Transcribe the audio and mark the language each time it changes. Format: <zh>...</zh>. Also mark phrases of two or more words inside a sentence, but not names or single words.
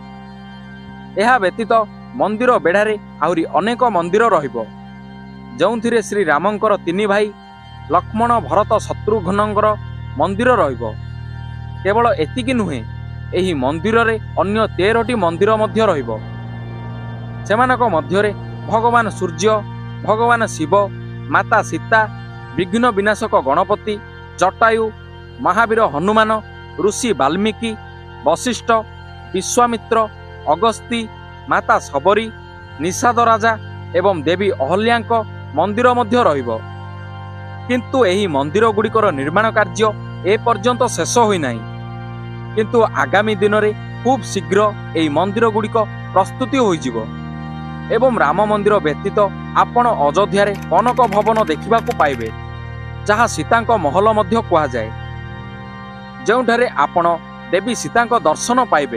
<or>ଏହା ବ୍ୟତୀତ ମନ୍ଦିର ବେଢ଼ାରେ ଆହୁରି ଅନେକ ମନ୍ଦିର ରହିବ, ଯେଉଁଥିରେ ଶ୍ରୀ ରାମଙ୍କର 3 ଭାଇ ଲକ୍ଷ୍ମଣ, ଭରତ, ଶତ୍ରୁଘ୍ନଙ୍କର ମନ୍ଦିର ରହିବ। କେବଳ ଏତିକି ନୁହେଁ, ଏହି ମନ୍ଦିର ରେ ଅନ୍ୟ 13ଟି ମନ୍ଦିର ମଧ୍ୟ ରହିବ। ସେମାନଙ୍କ ମଧ୍ୟରେ ଭଗବାନ ସୂର୍ଯ୍ୟ, ଭଗବାନ ଶିବ, ମାତା ସୀତା, ବିଘ୍ନ ବିନାଶକ ଗଣପତି, ଜଟାୟୁ, ମହାବୀର ହନୁମାନ, ଋଷି ବାଲ୍ମୀକି, ବଶିଷ୍ଠ, ବିଶ୍ୱାମିତ୍ର, ଅଗସ୍ତି, ମାତା ଶବରୀ, ନିଷାଦ ରାଜା ଏବଂ ଦେବୀ ଅହଲ୍ୟାଙ୍କ ମନ୍ଦିର ମଧ୍ୟ ରହିବ। କିନ୍ତୁ ଏହି ମନ୍ଦିର ଗୁଡ଼ିକର ନିର୍ମାଣ କାର୍ଯ୍ୟ ଏ ପର୍ଯ୍ୟନ୍ତ ଶେଷ ହୋଇ ନାହିଁ। କିନ୍ତୁ ଆଗାମୀ ଦିନ ରେ ଖୁବ ଶୀଘ୍ର ଏହି ମନ୍ଦିର ଗୁଡ଼ିକ ପ୍ରସ୍ତୁତ ହୋଇ ଯିବ ଏବଂ ରାମ ମନ୍ଦିର ବ୍ୟତୀତ ଆପଣ ଅଯୋଧ୍ୟା ରେ କନକ ଭବନ ଦେଖିବାକୁ ପାଇବେ, ଯାହା ସୀତାଙ୍କ ମହଲ ମଧ୍ୟ କୁହା ଯାଏ, ଯେଉଁଠାରେ ଆପଣ ଦେବୀ ସୀତାଙ୍କ ଦର୍ଶନ ପାଇବେ।</or>